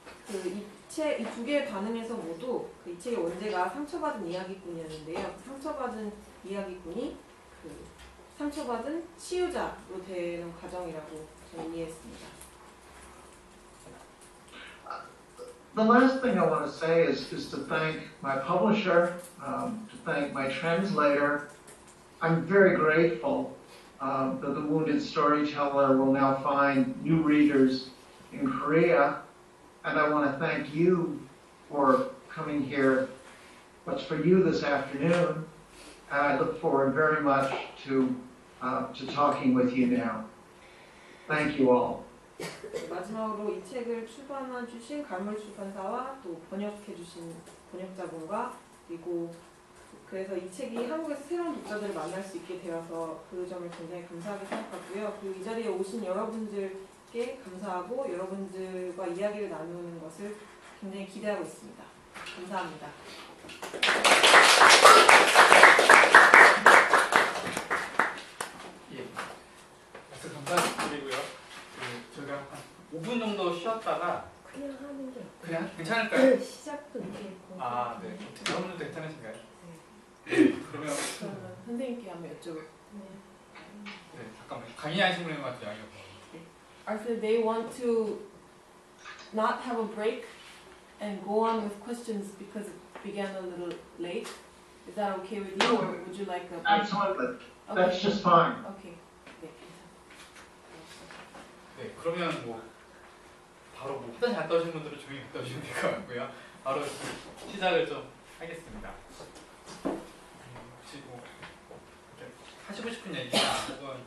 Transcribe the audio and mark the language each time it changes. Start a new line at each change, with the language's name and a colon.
Korean: 이 두 개의 반응에서 모두 이 책의 원제가 상처받은 이야기꾼이었는데요. 상처받은 이야기꾼이 상처받은 치유자로 되는 과정이라고 저는 이해했습니다.
English: The last thing I want to say is to thank my publisher, to thank my translator. I'm very grateful that the Wounded Storyteller will now find new readers in Korea. And I want to thank you for coming here. What's for you this afternoon? And I look forward very much to talking with you now. Thank you all.
Korean: 마지막으로 이 책을 출판해 주신 갈물 출판사와 또 번역해 주신 번역자분과 그리고 그래서 이 책이 한국에서 새로운 독자들을 만날 수 있게 되어서 그 점을 굉장히 감사하게 생각하고요. 그리고 이 자리에 오신 여러분들께 감사하고 여러분들과 이야기를 나누는 것을 굉장히 기대하고 있습니다. 감사합니다. 예. 그래서 감사드리고요. 저희가 한 5분 정도 쉬었다가 그냥 하는 게 그냥 괜찮을까요? 시작도 이렇게 했고. 아, 네. 여러분들도 괜찮으신가요? 네. 그러면 선생님께 한번 여쭤볼게요. 네, 잠깐만 강의하신 분인 것 같아요.
English: Arthur, they want to not have a break and go on with questions because it began a little late. Is that okay with you, or would you like a break? Absolutely. Okay. That's just fine.
Korean: Okay. 네, 네, 그러면 뭐 바로 뭐 화장실 갔다 오신 분들은 조용히 갔다 오시면 될 것 같고요. 바로 시작을 좀 하겠습니다. 혹시 뭐 하시고 싶은 얘기나 혹은